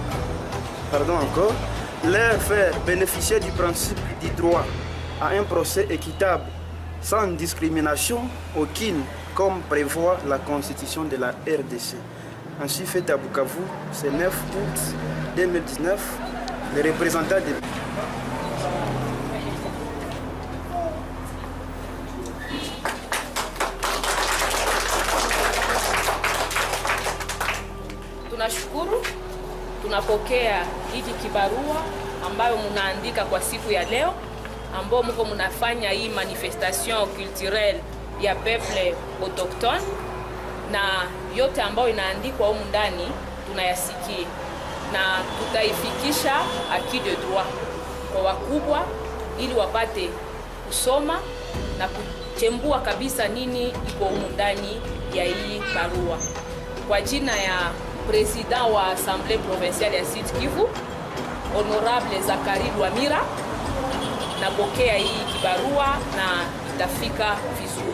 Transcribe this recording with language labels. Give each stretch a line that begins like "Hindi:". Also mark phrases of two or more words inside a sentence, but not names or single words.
French: Leur faire bénéficier du principe du droit à un procès équitable, sans discrimination aucune, comme prévoit la Constitution de la RDC. Ainsi fait à Bukavu, ce 9 août 2019, les représentants des...
Swahili: Tunashukuru, tunapokea hiki kibarua ambayo mnaandika kwa siku ya leo, ambao mko mnafanya hii
French: manifestation culturelle
Swahili: ya
French: peuple autochtone,
Swahili: na yote ambayo inaandikwa humu ndani tunayasikia na tutaifikisha
French: acquis de droit
Swahili: kwa wakubwa ili wapate kusoma na kuchembua kabisa nini iko humu ndani ya hii barua. Kwa jina ya President wa Assemblée provinciale ya Sud Kivu, Honorable Zakari Lwamira, napokea hii kibarua na itafika vizuri.